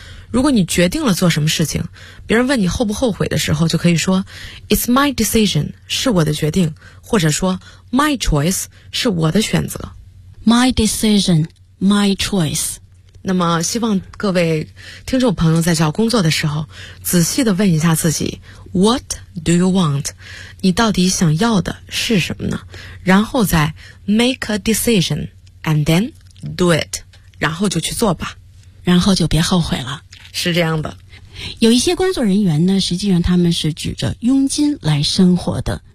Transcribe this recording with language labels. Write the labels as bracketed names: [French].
[Chinese] 如果你决定了做什么事情，别人问你后不后悔的时候，就可以说 [English] It's my decision, [Chinese] 是我的决定，或者说 [English] My choice, [Chinese] 是我的选择。 [English] My decisionMy choice. [Chinese] 那么希望各位听众朋友在找工作的时候仔细地问一下自己 [English] What do you want? [Chinese] 你到底想要的是什么呢？然后再 [English] make a decision and then do it. [Chinese] 然后就去做吧。然后就别后悔了。是这样的。有一些工作人员呢，实际上他们是指着佣金来生活的。